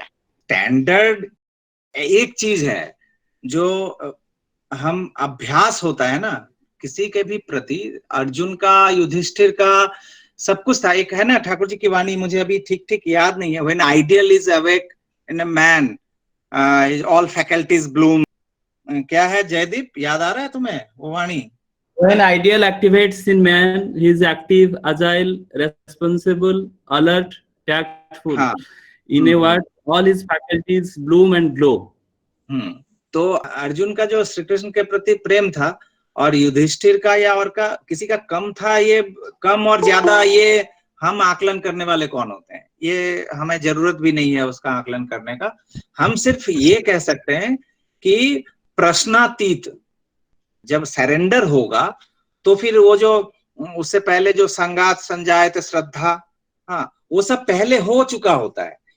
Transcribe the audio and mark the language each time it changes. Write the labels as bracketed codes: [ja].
[hi] Standard एक चीज है जो हम अभ्यास होता है ना किसी के भी प्रति, अर्जुन का, युधिष्ठिर का, सब कुछ था। एक है ना ठाकुर जी की वाणी, मुझे अभी ठीक ठीक याद नहीं है, [en] When ideal is awake in a man all faculties bloom. [hi] क्या है जयदीप, याद आ रहा है तुम्हें वो वाणी? [en] When ideal activates in man, he is active, agile, responsible, alert, tactful. [hi] हाँ। [en] In a word, all his faculties bloom and glow. [hi] तो अर्जुन का जो श्री कृष्ण के प्रति प्रेम था, और युधिष्ठिर का या और का किसी का कम था, ये कम और ज्यादा ये हम आकलन करने वाले कौन होते हैं? ये हमें जरूरत भी नहीं है उसका आकलन करने का। हम सिर्फ ये कह सकते हैं कि प्रश्नातीत जब सरेंडर होगा तो फिर वो जो उससे पहले जो संगात संजायत श्रद्धा, हाँ, वो सब पहले हो चुका होता है।